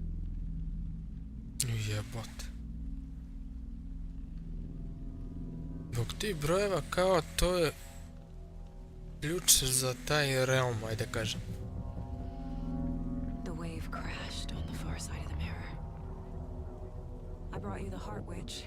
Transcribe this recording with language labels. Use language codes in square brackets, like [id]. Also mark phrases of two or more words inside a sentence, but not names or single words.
[sr] Jebot. Zbog tih brojeva kao to je ključ za taj realm, ajde kažem. [en] The wave crashed on the far side of the mirror. I brought you the heart witch.